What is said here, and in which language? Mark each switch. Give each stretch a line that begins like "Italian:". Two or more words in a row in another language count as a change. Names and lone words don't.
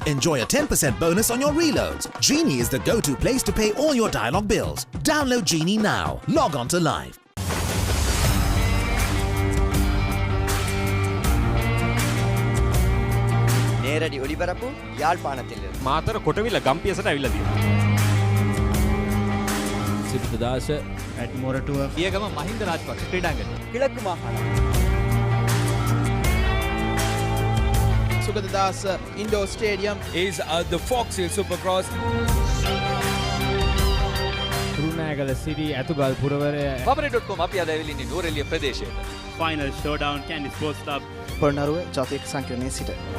English: Enjoy a 10% bonus on your reloads. Genie is the go-to place to pay all your Dialog bills. Download Genie now. Log on to Live.
Tamil: நேரடி ஒளிபரப்பு யாழ்ப்பாணத்திலிருந்து
Sinhala: මාතර කොටවිල ගම්පියසට ඇවිල්ලා තියෙනවා.
English: Sugathadasa At Moratua.
Sinhala: පියගම මහින්ද රාජපක්ෂ ක්‍රීඩාංගණය.
Tamil: கிழக்கு மாகாணம்
English: Sugathadasa Indoor Stadium is the Fox Hill Supercross.
Sinhala: කුරුණෑගල සිටි ඇතුගල් පුරවරය Papare.com අපි අද ඇවිල්ලා ඉන්නේ නුවරඑළිය ප්‍රදේශයට.
English: Final Showdown Candy Sports Club
Sinhala: පොළොන්නරුව ජාතික සංකීර්ණයේ සිට